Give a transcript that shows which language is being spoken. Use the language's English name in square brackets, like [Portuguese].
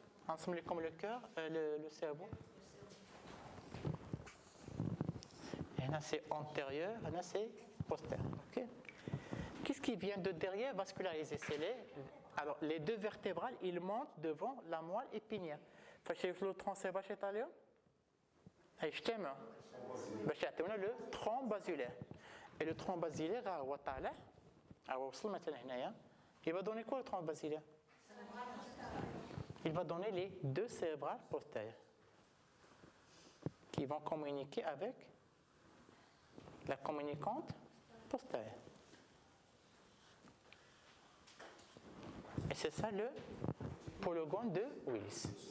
[French] ensemble comme le cœur, le cerveau. Et là c'est antérieur, et là c'est postérieur. Okay. Qu'est-ce qui vient de derrière vascularisé? Alors les deux vertébrales, ils montent devant la moelle épinière. [Arabic] فشايف لو ترونسي باش يطاليو يجتمعوا باش يعطيونا لو ترون بازيلير. [French] Et le tronc basilaire [Arabic] هو طالع هو وصل مثلا هنايا. [French] Il va donner quoi le tronc basilaire? Il va donner les deux cérébrales postérieures qui vont communiquer avec la communicante postérieure. Et c'est ça le polygone de Willis.